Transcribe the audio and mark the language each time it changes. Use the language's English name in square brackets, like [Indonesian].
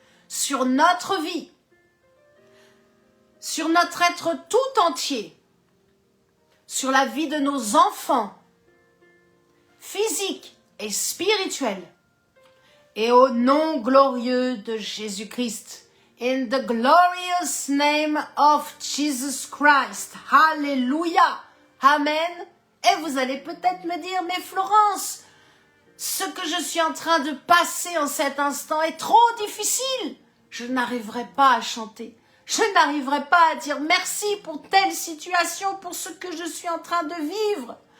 [French] Sur notre vie. Sur notre être tout entier. Sur la vie de nos enfants. Physiques et spirituels. Et au nom glorieux de Jésus-Christ. [English] In the glorious name of Jesus Christ. [French] Alléluia. Amen. Et vous allez peut-être me dire, mais Florence, ce que je suis en train de passer en cet instant est trop difficile. Je n'arriverai pas à chanter. Je n'arriverai pas à dire merci pour telle situation, pour ce que je suis en train de vivre.